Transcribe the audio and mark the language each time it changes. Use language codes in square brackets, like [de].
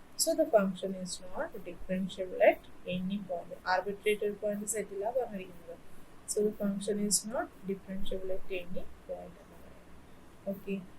[en] So the function is not differentiable at any point. [ml] Arbitrary point സെറ്റില്ല പറഞ്ഞിരിക്കുന്നത്. [en] So the function is not differentiable at any point. Okay.